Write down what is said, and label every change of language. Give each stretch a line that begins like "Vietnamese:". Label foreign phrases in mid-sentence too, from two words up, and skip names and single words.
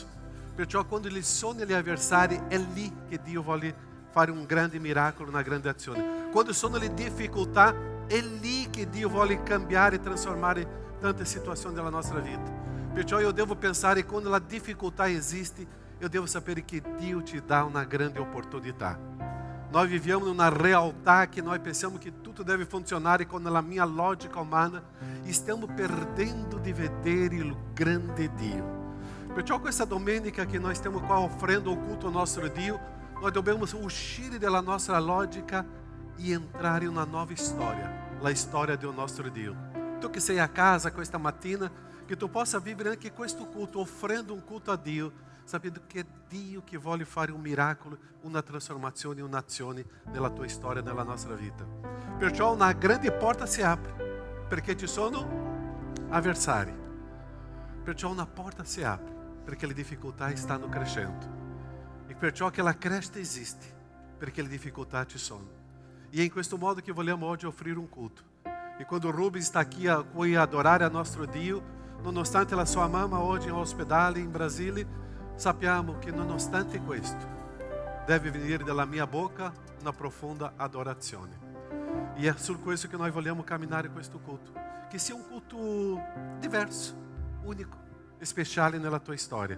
Italian: Perciò quando gli sono gli avversari, è lì che Dio vuole fare un grande miracolo, una grande azione. Quando sono le difficoltà, è lì che Dio vuole cambiare e trasformare tante situazioni della nostra vita. Perciò io devo pensare, quando la difficoltà esiste,
Portuguese: eu devo saber que Deus te dá uma grande oportunidade. Nós vivemos numa realidade que nós pensamos que tudo deve funcionar, e quando na minha lógica humana estamos perdendo de vedere o grande Dio.
Italian: Perciò questa domenica che noi stiamo qua offrendo un culto ao nostro Dio,
Portuguese: nós devemos
Italian: uscire dalla nostra logica e entrar in una nuova storia, la storia del nostro Dio. Tu che sei a casa questa mattina,
Portuguese: que tu possa
Italian: vivere anche questo culto, offrendo un culto a Dio, sapendo che è Dio che vuole fare un miracolo, una trasformazione, un'azione nella tua storia, nella nostra vita. Perciò una grande porta si apre, perché ci sono avversari. Perciò una porta si apre, perché le difficoltà stanno crescendo. E perciò che la crescita esiste, perché le difficoltà ci sono. E è in questo modo che vogliamo oggi offrire un culto. E quando Rubens
Portuguese: está aqui a
Italian: adorare a nostro Dio, nonostante la sua mamma oggi in ospedale in Brasília, sappiamo che nonostante questo deve venire dalla mia bocca una profonda adorazione. E è su questo che noi vogliamo camminare questo culto, che sia un culto diverso, unico, speciale nella tua storia.